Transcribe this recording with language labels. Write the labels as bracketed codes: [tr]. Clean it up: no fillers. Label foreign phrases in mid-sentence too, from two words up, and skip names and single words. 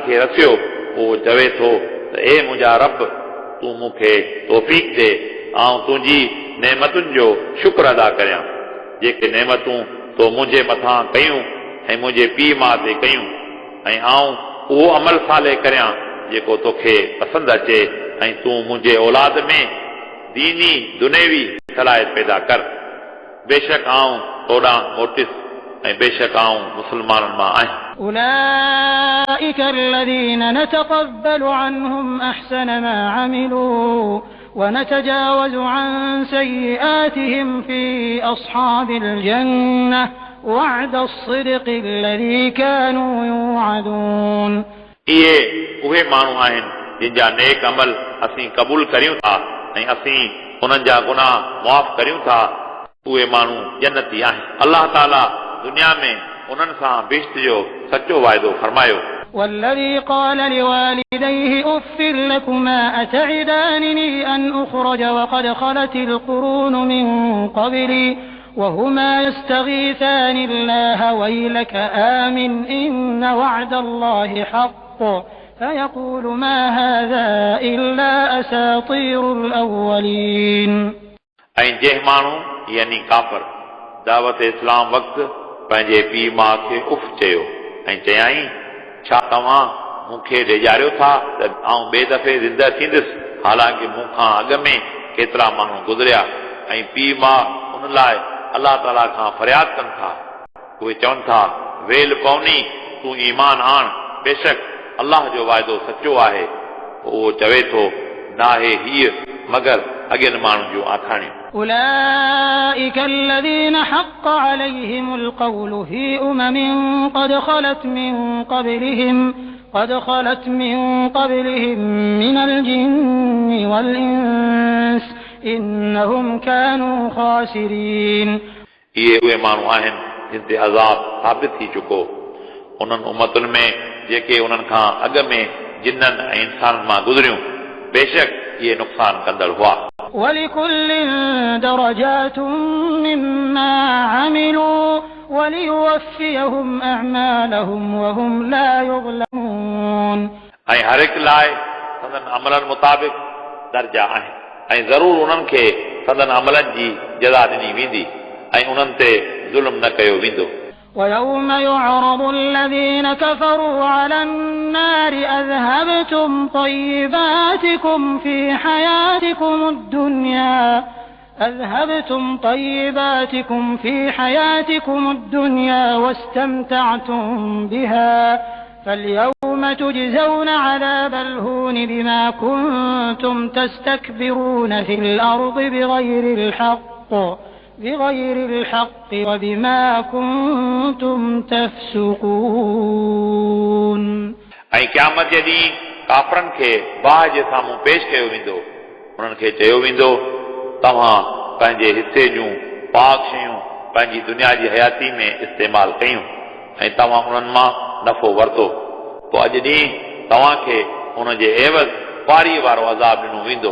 [sd] खे रसियो पोइ चवे थो त ए मुंहिंजा रब तूं मूंखे तौफ़ीक़ ॾे ऐं तुंहिंजी नेमतुनि जो शुक्र अदा करियां जेके नेमतूं तो मुंहिंजे मथां कयूं ऐं मुंहिंजे पीउ माउ ते कयूं ऐं आऊं उहो अमल साले करियां जेको तोखे पसंदि अचे ऐं तूं मुंहिंजे औलाद में दीनी दुनेवी सलाहियत पैदा कर बेशक आऊं तोॾां मोटिस ऐं बेशक आऊं मुस्लमाननि मां आहियां [ar] أولئك الذين نتقبل عنهم أحسن ما عملوا ونتجاوز عن سيئاتهم في أصحاب الجنة وعد الصدق الذي كانوا يوعدون [sd] इहे उहे माण्हू आहिनि जिन जा नेक अमल असीं क़बूल करियूं था ऐं असीं उन्हनि जा गुनाह मुआफ़ करियूं था उहे माण्हू जन्नती आहिनि [ar] الله تعالى [sd] दुनिया में उन्हनि सां बिश्त जो सचो वाइदो फरमायो [ar] والذي قال لوالديه أف لكما أتعدانني أن أخرج وقد خلت القرون من قبلي وهما يستغيثان الله ويلك آمن إن وعد الله حق فيقول ما هذا إلا أساطير الأولين [sd] ऐं जंहिं माण्हू यानी काफ़र दावत इस्लाम वक़्तु पंहिंजे पीउ माउ खे उफ़ चयो ऐं चयाईं छा तव्हां मूंखे ॾेजारियो था त आउं ॿिए दफ़े ज़िंदा थींदुसि हालांकि मूंखां अॻ में केतिरा माण्हू गुज़रिया ऐं पीउ माउ उन लाइ [ar] الله تعالى [sd] खां फरियाद कनि था उहे चवनि था वेल पवनी तूं ईमान आण बेशक अलाह जो वाइदो सचो आहे उहो चवे थो नाहे हीअ मगर अॻियनि माण्हुनि जूं आखाणियूं. [ar] أولئك الذين حق عليهم القول في قد خلت من قبلهم من الجن والإنس إنهم كانوا خاسرين. [sd] इहे उहे माण्हू आहिनि जिन ते अज़ाब साबित थी चुको उन्हनि उम्मतुनि में जेके उन्हनि खां अॻु में जिन्ननि ऐं इंसाननि मां गुज़रियूं बेशक इहे नुक़सान कंदड़ हुआ. [ar] ولكل درجات مما عملوا وليوفيهم أعمالهم وهم لا يظلمون. [sd] ऐं हर हिकु लाइ संदनि अमलनि मुताबिक़ दर्जा आहिनि ऐं ज़रूरु उन्हनि खे संदनि अमलनि जी जज़ा ॾिनी वेंदी ऐं उन्हनि ते ज़ुल्म न कयो वेंदो. [ar] ويوم يعرض الذين كفروا على النار أذهبتم طيباتكم في حياتكم الدنيا واستمتعتم بها فاليوم تجزون عذاب الهون بما كنتم تستكبرون في الأرض بغير الحق وبما كنتم تفسقون. [sd] ऐं क़यामत जे ॾींहुं काफ़रनि खे बाहि जे साम्हूं पेश कयो वेंदो. उन्हनि खे चयो वेंदो तव्हां पंहिंजे हिसे जूं पाक शयूं पंहिंजी दुनिया जी हयाती में इस्तेमाल कयूं ऐं तव्हां उन्हनि मां नफ़ो वरितो. पोइ अॼु ॾींहुं तव्हांखे उन जे एवज़ पारी वारो अज़ाब ॾिनो वेंदो.